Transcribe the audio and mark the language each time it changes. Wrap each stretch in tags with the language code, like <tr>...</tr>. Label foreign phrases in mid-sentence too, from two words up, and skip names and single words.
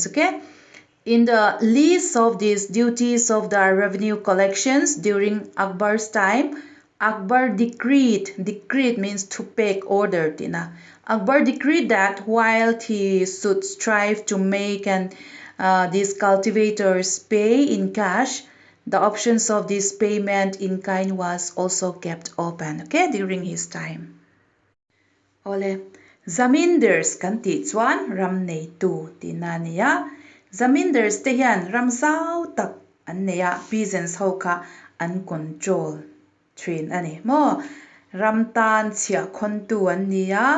<en>Okay, in the list of these duties of the revenue collections during Akbar's time, Akbar decreed means to pay, ordered. Akbar decreed that while he should strive to make these cultivators pay in cash, the options of this payment in kind was also kept open, okay, during his time.</en> <lus>Ole, Zamindars kan ti chuan ram nei tu ti na nia. Zamindars te hian ram zau tak an neya peasants ho kha an control thin ani mo ram tan chia khon tu an nia.</lus>